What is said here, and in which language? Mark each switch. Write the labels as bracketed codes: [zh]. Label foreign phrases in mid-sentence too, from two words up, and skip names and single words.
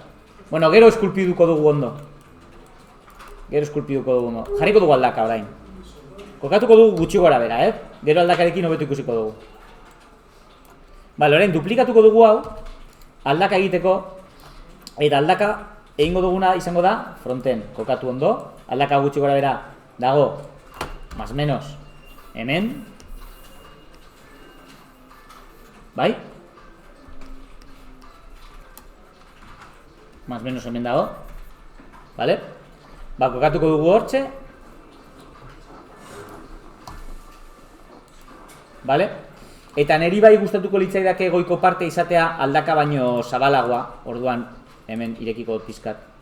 [eu] Bueno, gero eskulpiduko dugu ondo. Jarriko dugu aldaka orain. Kokatuko dugu gutxi gora bera, Gero aldakarekin hobetu ikusiko dugu. Bale, orain, duplikatuko dugu hau, aldaka egiteko, eta aldaka egingo duguna izango da, fronten, kokatu ondo, aldaka gutxi gora bera dago, [es] más menos, [eu] hemen, bai? [es] Más menos [eu] hemen dago, bale? Ba, kokatuko dugu hortxe, bale? Eta neri bai gustatuko litzaidake goiko parte izatea aldaka baino zabalagoa, orduan hemen irekiko dut pizkat.